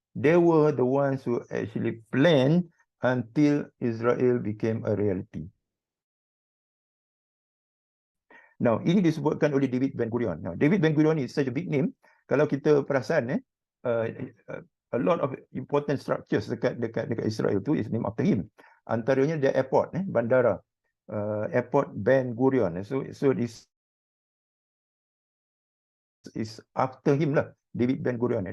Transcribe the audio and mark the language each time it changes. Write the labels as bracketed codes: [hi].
[en] They were the ones who actually planned until Israel became a reality. [ms] Now, ini disebutkan oleh David Ben Gurion. [en] Now, David Ben Gurion is such a big name. [ms] Kalau kita perasan, [en] a lot of important structures [ms] dekat [en] Israel tu is named after him. [ms] Antaranya [en] the airport, [ms] bandara, [en] airport Ben Gurion. So this is after him lah, David Ben Gurion.